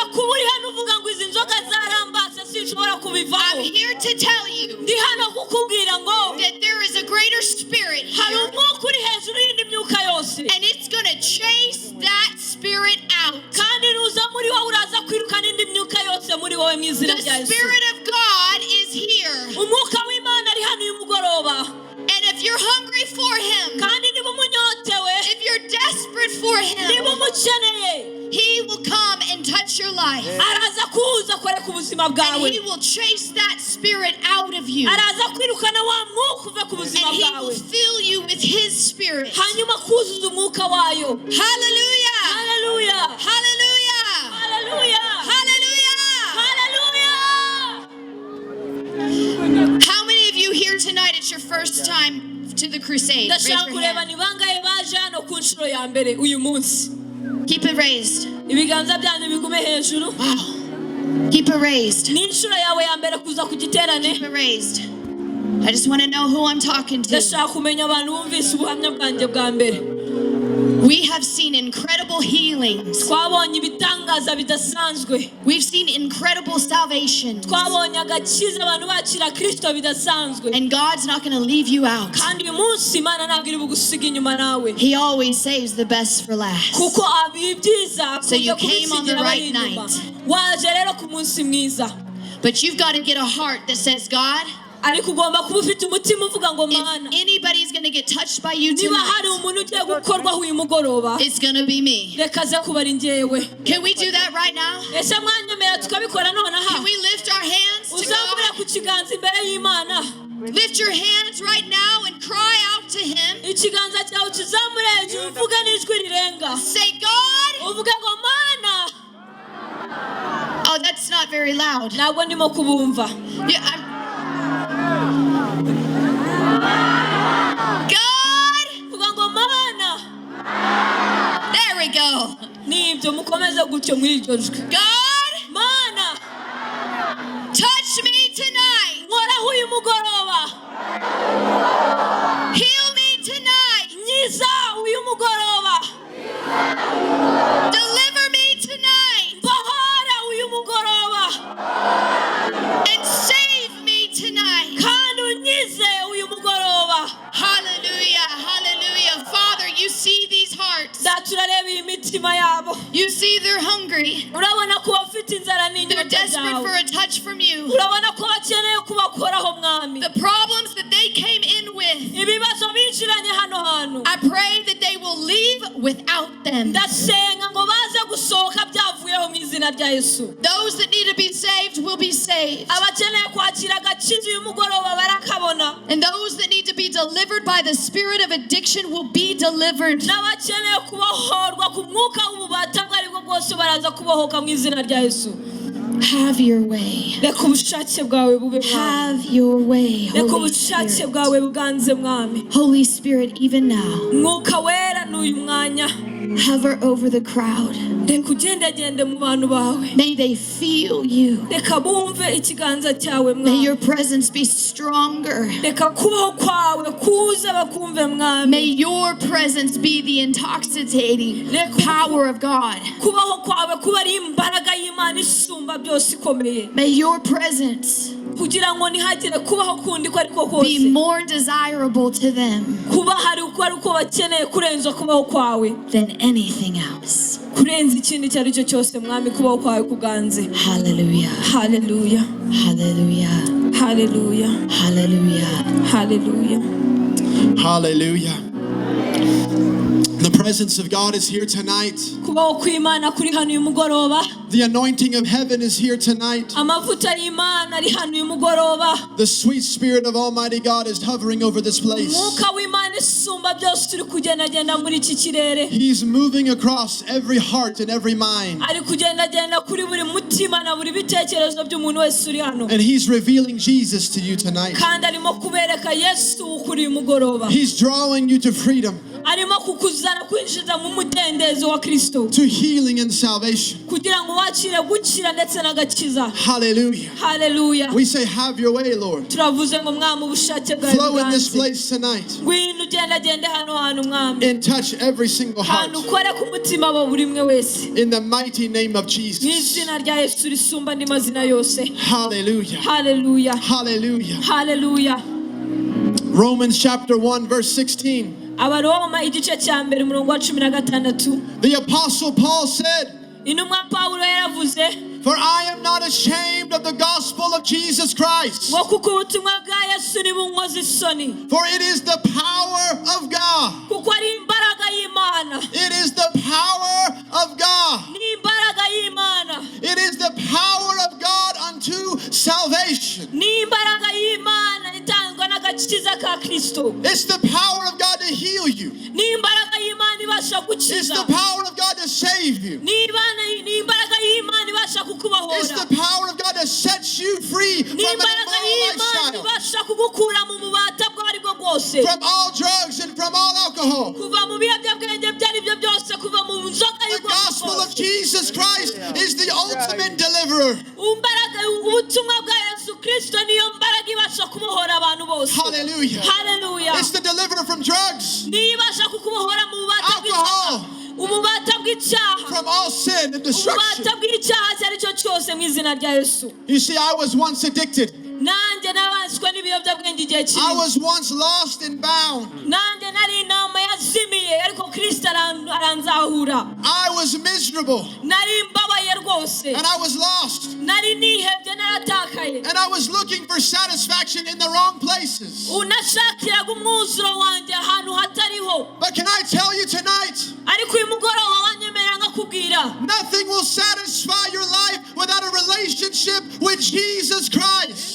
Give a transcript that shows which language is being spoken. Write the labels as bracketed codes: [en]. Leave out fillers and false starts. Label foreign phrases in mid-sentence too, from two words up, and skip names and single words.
[en] I'm here to tell you that there is a greater spirit here. And it's going to chase that spirit out. [rw] wowe mu izina rya Yesu. [en] The Spirit of God is here. [rw] Umwuka w'Imana ari hano uyu mugoroba. [en] And if you're hungry for Him, [rw] kandi niba umunyotewe, [en] if you're desperate for Him, [rw] niba umukeneye, [en] He will come and touch your life. [rw] araza kuza kwereka ubuzima bwawe. [en] And He will chase that spirit out of you. [rw] araza kwirukana wa mwuka uve ku buzima [en] And He [rw] bwawe. [en] will fill you with His Spirit. [rw] hanyuma kuzuza umwuka wayo. [en] Hallelujah! Hallelujah! Hallelujah! Hallelujah! Hallelujah! How many of you here tonight, it's your first time to the crusade? Raise your [rw] ndashaka kureba [en] hand. [rw] ni bangahe baje hano ku nshuro ya mbere uyu munsi. [en] Keep it raised. [rw] ibiganza byanyu bigume hejuru. [en] Wow. Keep it raised. [rw] ni inshuro yawe ya mbere kuza ku giterane. [en] Keep it raised. I just want to know who I'm talking to. [rw] ndashaka kumenya abantu bumvise ubuhamya bwanjye bwa mbere. [en] We have seen incredible healings. [rw] twabonye ibitangaza bidasanzwe. [en] We've seen incredible salvations. [rw] twabonye agakiza abantu bakira Kristo bidasanzwe. [en] And God's not going to leave you out. [rw] kandi uyu munsi Imana ntabwo iri bugusiga inyuma nawe. [en] He always saves the best for last. [rw] kuko ibyiza [en] So you came on the right night. [rw] waje rero ku munsi mwiza. [en] But you've got to get a heart that says, God, [rw] ariko ugomba kuba ufite umutima uvuga ngo Mana, [en] if anybody's going to get touched by you [rw] niba hari [en] tonight, [rw] umuntu ugiye gukorwaho uyu mugoroba, [en] it's going to be me. [rw] reka aze kuba ari njyewe. [en] Can we do that right now? [rw] ese mwanyemera tukabikora nonaha? [en] Can we lift our hands to [rw] uzamure [en] God? [rw] ku kiganza imbere y'Imana. [en] Lift your hands right now and cry out to Him. [rw] ikiganza cyawe ukizamure hejuru uvuge n'ijwi rirenga. [en] Say, God. [rw] uvuge ngo Mana. [en] Oh, that's not very loud. [rw] ntabwo ndimo kubumva. [en] Yeah, God. [rw] uvuga ngo Mana. [en] There we go. [rw] nibyo mukomeze gutyo muri iryo jwi. [en] God, [rw] Mana, [en] touch me tonight. [rw] nkoraho uyu mugoroba. [en] Heal me tonight. [rw] nyiza uyu mugoroba. [en] Deliver me tonight. [rw] mbohora uyu mugoroba. [en] And save me tonight. [rw] kandi unyize uyu mugoroba. [en] Hallelujah. Hallelujah. Father, you see these hearts. [rw] turareba iyi mitima yabo. [en] You see they're hungry. [rw] urabona ko bafite inzara [en] They're [rw] n'inyota [en] desperate for [rw] zawe. [en] a touch from you. [rw] urabona ko bakeneye kubakoraho mwami. [en] The problems that they came in with, [rw] ibibazo binjiranye hano hantu. [en] I pray that they will leave without them. [rw] ndasenga ngo baze gusohoka byavuyeho mu izina rya Yesu. [en] Those that need to be saved will be saved. [rw] abakeneye kwakira agakiza uyu mugoroba barakabona. [en] And those that need to be delivered by the spirit of addiction will be delivered. [rw] n'abakeneye kubohorwa ku mwuka w'ububata bwo aribwo bwose baraza kubohoka mu izina rya Yesu. [en] Have your way. [rw] reka ubushake bwawe bube mwami. [en] Have your way, [rw] reka [en] Holy [rw] ubushake [en] Spirit. [rw] bwawe buganze mwami. [en] Holy Spirit, even now, [rw] mwuka wera n'uyu mwanya. [en] hover over the crowd. [rw] reka ugendagende mu bantu bawe. [en] May they feel you. [rw] reka bumve ikiganza cyawe [en] May [rw] mwami. [en] your presence be stronger. [rw] reka kubaho kwawe kuze bakumve mwami. [en] May your presence be the intoxicating power of God. [rw] kubaho kwawe kuba ari imbaraga y'Imana isumba byose ikomeye. [en] May your presence [rw] kugira ngo ntihagire kubaho kundi ko ariko [en] be [rw] kose. [en] more desirable to them [rw] kuba hari uko ari uko bakeneye kurenza kubaho kwawe. [en] than anything else. [rw] kurenza ikindi icyo ari cyo cyose mwami kubaho kwawe kuganze. [en] Hallelujah. Hallelujah. Hallelujah. Hallelujah. Hallelujah. Hallelujah. Hallelujah. The presence of God is here tonight. [rw] kubaho kw'Imana kuri hano uyu mugoroba. [en] The anointing of heaven is here tonight. [rw] amavuta y'Imana ari hano uyu mugoroba. [en] The sweet spirit of Almighty God is hovering over this place. [rw] umwuka w'Imana isumba byose turi kugendagenda muri iki kirere. [en] He's moving across every heart and every mind. [rw] ari kugendagenda kuri buri mutima na buri bitekerezo by'umuntu wese uri hano. [en] And He's revealing Jesus to you tonight. [rw] kandi arimo kubereka Yesu kuri uyu mugoroba. [en] He's drawing you to freedom, [rw] arimo kukuzana kwinjiza mu mudendezo wa Kristo. [en] to healing and salvation. [rw] kugira ngo wakire gukira ndetse n'agakiza. [en] Hallelujah. Hallelujah. We say, have your way, Lord. [rw] turavuze ngo mwami ubushake bwawe [en] Flow in this [rw] buganze. [en] place tonight [rw] ngwino ugendagende hano hantu mwami. [en] and touch every single heart. [rw] hantu ukore ku mutima wa buri umwe wese. [en] In the mighty name of [rw] mu [en] Jesus. [rw] izina rya Yesu risumba andi mazina yose. [en] Hallelujah. Hallelujah. Hallelujah. Hallelujah. Romans chapter 1 verse 16. [rw] abaroma igice cya mbere umurongo wa 16. [en] The apostle Paul said, [rw] intumwa Pawulo yaravuze yavuze [en] For I am not ashamed of the gospel of Jesus Christ. [rw] ngo kuko ubutumwa bwa Yesu ntibunkoza isoni [en] For it is the power of God. [rw] kuko ari imbaraga y'Imana [en] It is the power of God. [rw] ni imbaraga y'Imana [en] It is the power of God unto salvation. [rw] ni imbaraga y'Imana itangwa n'agakiza ka Kristo [en] It's the power of God to heal you. [rw] ni imbaraga y'Imana ibasha [en] It's [rw] gukiza [en] the power of God to save you. [rw] ni imbaraga y'Imana ibasha [en] It's [rw] kukubohora [en] the power of God that sets you free from [rw] ni [en] an [rw] imbaraga [en] immoral [rw] y'Imana [en] lifestyle, [rw] ibasha kugukura mu bubata bwo ari bwo bwose [en] from all drugs and from all alcohol. [rw] kuva mu biyobyabwenge ibyo ari byo byose kuva mu nzoga [en] The [rw] y'ubwoko [en] gospel of [rw] bwose [en] Jesus Christ is the ultimate deliverer. ubutumwa bwa Yesu Kristo niyo mbaraga ibasha kubohora abantu bose Hallelujah. [rw] haleluya [en] It's the deliverer from drugs, [rw] niyo ibasha kukubohora mu bubata bw'icyaha [en] alcohol, [rw] ububata bw'icyaha [en] from all sin and destruction. [rw] ububata bw'icyaha icyo ari cyo cyose mu izina rya Yesu [en] You see, I was once addicted. [rw] nanjye nabaswe n'ibiyobyabwenge igihe [en] I [rw] kinini [en] was once lost and bound. [rw] nanjye nari inama yazimiye ariko Kristo aranzahura [en] I was miserable [rw] nari mbabaye rwose [en] and I was lost. [rw] nari nihebye naratakaye [en] And I was looking for satisfaction in the wrong places. [rw] unashakiraga umwuzuro wanjye ahantu hatariho [en] But can I tell you tonight, [rw] ariko uyu mugoroba wanyemerera nkakubwira [en] nothing will satisfy your life without a relationship with Jesus Christ.